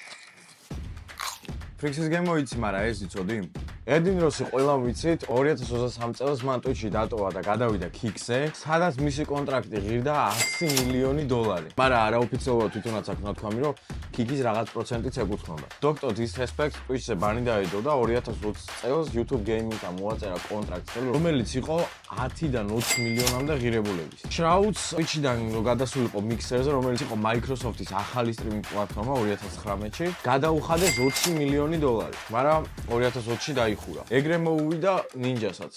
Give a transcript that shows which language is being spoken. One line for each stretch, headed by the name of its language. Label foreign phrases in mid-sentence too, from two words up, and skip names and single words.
Georgian: Frixis game მოიცი, მაგრამ ეს იცოდი? Edin Rossi ყველამ ვიცით 2023 წელს მან Twitch-ში დატოვა და გადავიდა Kick-ზე, სადაც მისი კონტრაქტი ღირდა $100 მილიონი. მაგრამ არაოფიციალურად თვითონაც აქვს ნათქვამი, რომ Kick-ის რაღაც პროცენტიც ეკუთვნოდა. Dr. Disrespect Twitch-ზე ბანი დაედო და 2020 წელს YouTube Gaming-თან მოაწერა კონტრაქტი, რომელიც იყო 10-დან 20 მილიონამდე ღირებულების. Shrouds Twitch-დან გადასულიყო Mixer-ზე, რომელიც იყო Microsoft-ის ახალი სტრიმინგ პლატფორმა 2019-ში, გადაუხადეს $20 მილიონი. მაგრამ 2020-ში დაიხურა. ეგრე მოუვიდა Ninja-საც.